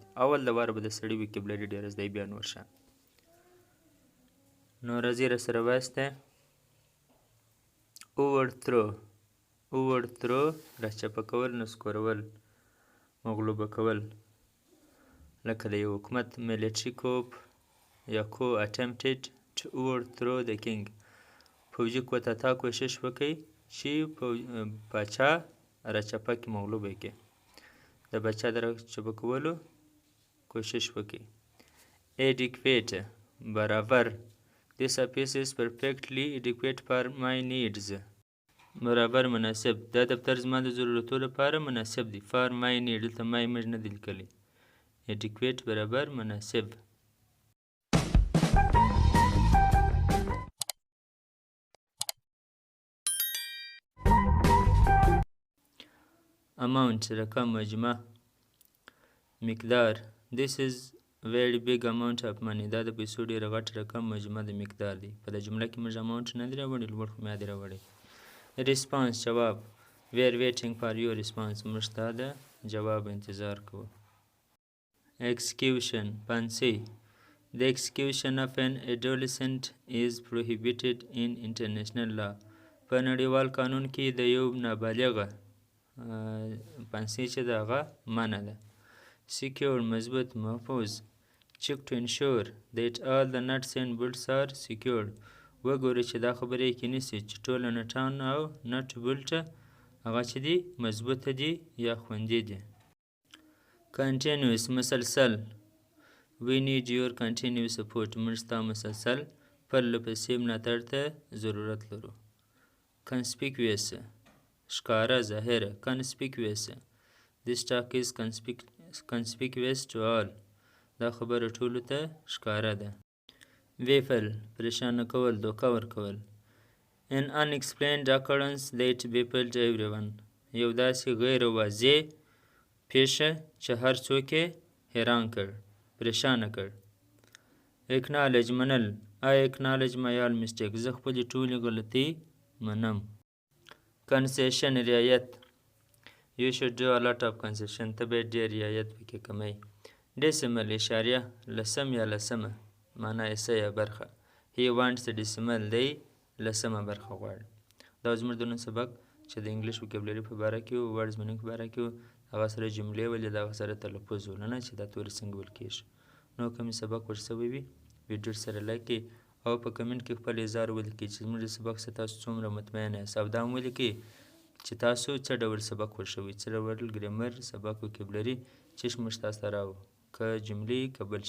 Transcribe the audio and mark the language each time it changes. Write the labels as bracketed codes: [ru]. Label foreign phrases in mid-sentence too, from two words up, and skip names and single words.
[ps] اول د واره به د سړي وکیبلري ډېره زده بیا نور شیان. نو راځئ راسره وایستی. overthrow راچپه کول، نسکورول، مغلوبه کول. لکه د یو حکومت [en] military coup یا coup attempted to overthrow the king. [ps] پوځي کودتا کوشش وکړي چې پاچا راچپه کړي، مغلوبه یې کړي. د پاچا د راچپه کولو کوشش وکړي. adequate برابر. [en] This office is perfectly adequate for my needs. [ps] برابر مناسب. دا دفتر زما د ضرورتو لپاره مناسب دی. [en] for my need [ps] دلته my موږ نه دی لیکلی. adequate برابر مناسب. amount رقم، مجموعه، مقدار. [en] This is very big amount of money. [ps] دا د پیسو ډېره غټ رقم، مجموعه د مقدار دی. په د جمله کې موږ amount نه دی راوړی، لوړ خو میا دی راوړی. response جواب. [en] we are waiting for your response. [ps] موږ ستا د جواب انتظار کوو. execution پانسۍ. [en] the execution of an adolescent is prohibited in international law. [ps] په نړیوال قانون کې د یو نابالغه پانسۍ چې د هغه منع ده. secure مضبوط، محفوظ. [en] check to ensure that all the nuts and bolts are secured. [ps] وګورئ چې دا خبره یقیني سي چې ټوله نټان او نټ بولټ هغه چې دي مضبوطه دي یا خوندي دي. continuous مسلسل. [en] we need your continuous support. [ps] موږ ستا مسلسل پرله پسې ملاتړ ته ضرورت لرو. conspicuous ښکاره، ظاهره. [en] conspicuous. this talk is conspicuous to all. [ps] دا خبره ټولو ته ښکاره ده. baffle پریشانه کول، دوکه ورکول. [en] an unexplained occurrence that baffled everyone. [ps] یو داسې غیر واضح پیښه چې هر څوک یې حیران کړ، پریشانه کړ. acknowledge منل. [en] I acknowledge my all mistakes. [ps] زه خپلې ټولې غلطۍ منم. concession رعایت. [en] you should do a lot of concession. [ps] ته باید ډېر رعایت پکې کمی. decimal اشاریه، لسم یا لسمه، معنا حصه یا برخه. [en] he wants the decimal. [ps] دی لسمه برخه غواړي. دا زموږ د نن سبق چې د [en] English vocabulary [ps] په باره کې و، [en] words meaning [ps] په باره کې و، هغه سره جملې ولې، دغه سره تلفظ و، نه چې دا تورې څنګه ویل کېږي. نو کوم سبق ورسوی وي ویډیو سره لایک کړئ او په کمنټ کې خپل اظهار ولیکئ چې زموږ د سبق څخه تاسو څومره مطمئن یاست، او دا هم ولیکئ چې تاسو څه ډول سبق ورشوی، څه ډول ګرامر، سبق وکیبلري چې موږ تاسو ته راوړو، که جملې که بل شی.